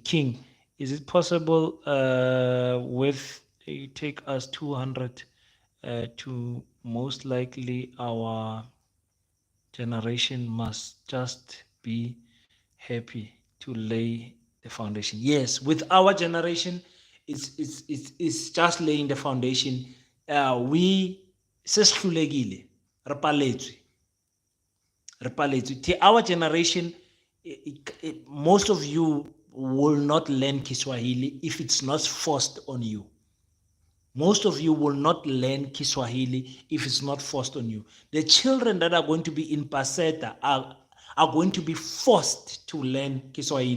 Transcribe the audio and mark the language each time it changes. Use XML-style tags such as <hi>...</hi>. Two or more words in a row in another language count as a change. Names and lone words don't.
<en>King, is it possible with it take us 200 to most likely our generation must just be happy to lay the foundation? Yes, with our generation, it's just laying the foundation.</en> <zu>We sesihlulekile,</zu> <tn>re paletswe,</tn> <en>our generation, most of you will not learn Kiswahili if it's not forced on you. Most of you will not learn Kiswahili if it's not forced on you. The children that are going to be in Paseta are going to be forced to learn Kiswahili.</en>